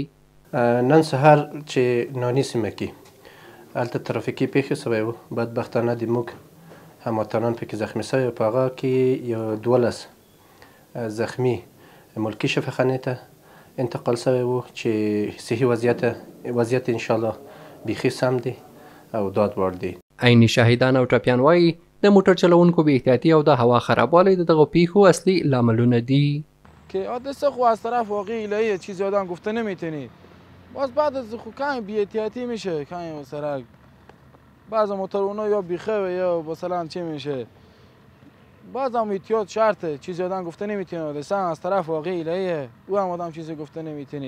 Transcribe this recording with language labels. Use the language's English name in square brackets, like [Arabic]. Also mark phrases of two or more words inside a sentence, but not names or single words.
[Pashto] نن سهار چې نانی سیمه کې هلته ترافیکي پیښې شوی و، بدبختانه د موږ هموطنان پکې زخمي شوي، په هغه کې یو 12 زخمي ملکي شفاخانې ته انتقال شوی و چې صحي وضعیت انشاءالله بیخي سم دی او داد وړ دی. عیني شاهدان او ټپیان وایي د موټر چلوونکو بې احتیاطي او د هوا خرابوالی د دغو پیښو اصلي لاملونه دي. [Persian] که حادثه خو از طرف واقعی الهیه، چیزی آدم گفته نمیتونی. باز بعد از خود کمی بی احتیاطی میشه، کمی مثلا بعض موتورها یا بیخه یا مثلا چی میشه، بعض هم احتیاط شرطه، چیزی آدم گفته نمیتونه. حادثه از طرف واقعی الهیه، او هم آدم چیزی گفته نمیتونی.